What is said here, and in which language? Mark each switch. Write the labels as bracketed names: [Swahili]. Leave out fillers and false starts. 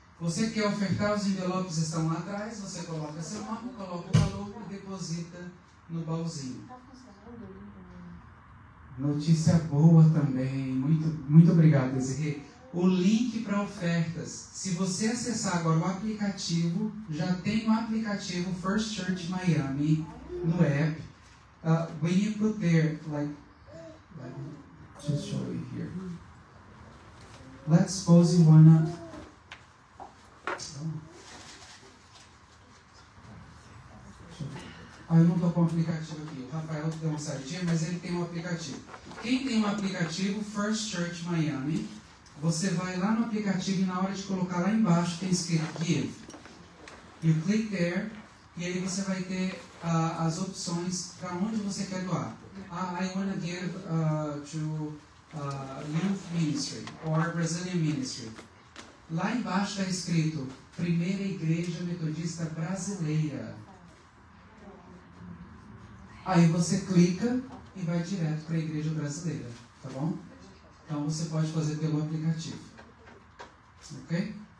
[Portuguese] Você quer ofertar, os envelopes estão lá atrás, você coloca seu nome, coloca o valor e deposita no baúzinho. Notícia boa também. Muito obrigado, Desirê. O link para ofertas. Se você acessar agora o aplicativo, já tem o aplicativo First Church Miami no app. [English] When you put there, let me just show you here. Let's suppose you wanna. [Portuguese] Eu não estou com o aplicativo aqui. O Rafael deu uma saidinha, mas ele tem um aplicativo. Quem tem um aplicativo First Church Miami, você vai lá no aplicativo e na hora de colocar lá embaixo tem escrito Give. [English] You click there [Portuguese] E aí você vai ter as opções para onde você quer doar. [English] I want to give to Youth Ministry or Brazilian Ministry. [Portuguese] Lá embaixo está escrito Primeira Igreja Metodista Brasileira. Aí você clica e vai direto para a Igreja Brasileira, tá bom? Então você pode fazer pelo aplicativo. Ok?